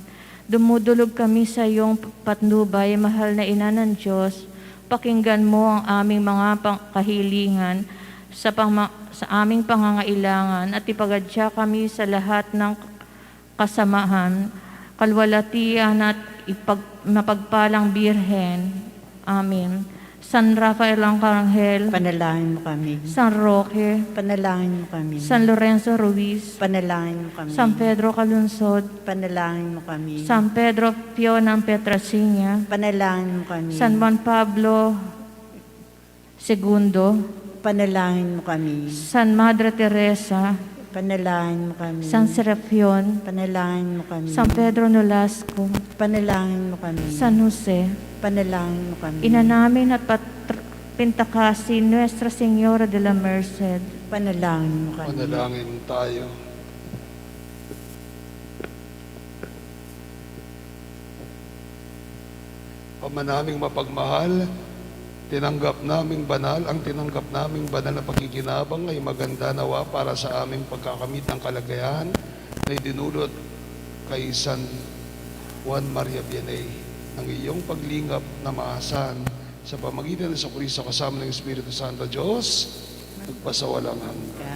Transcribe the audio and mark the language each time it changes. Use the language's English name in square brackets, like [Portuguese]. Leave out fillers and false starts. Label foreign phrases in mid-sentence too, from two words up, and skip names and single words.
[Filipino] Dumudulog kami sa iyong patnubay, mahal na Ina ng Diyos. Pakinggan mo ang aming mga kahilingan sa aming pangangailangan at ipagadya kami sa lahat ng kasamahan, kalwalatian at mapagpalang Birhen. Amen. San Rafael Arcangel, Panalangin mo kami. San Roque, Panalangin mo kami. San Lorenzo Ruiz, Panalangin mo kami. San Pedro Calunsod, Panalangin mo kami. San Pedro Pio ng Petrasinya, Panalangin mo kami. San Juan Pablo II, Panalangin mo kami. San Madre Teresa, Panalangin mo kami. San Serapion, Panalangin mo kami. San Pedro Nolasco, Panalangin mo kami. San Jose, Panalangin mo kami. ina namin at Pintakasin, Nuestra Señora de la Merced, Panalangin mo kami. Panalangin tayo. Ama naming mapagmahal, tinanggap naming banal, ang tinanggap naming banal na pakikinabang ay maganda nawa para sa aming pagkakamit ng kalagayahan na idinulot kay San Juan Maria Vianney ng iyong paglingap na maasahan sa pamagitan ng Kristo kasama ng Espiritu Santo Diyos, nagpasawalang hanggan.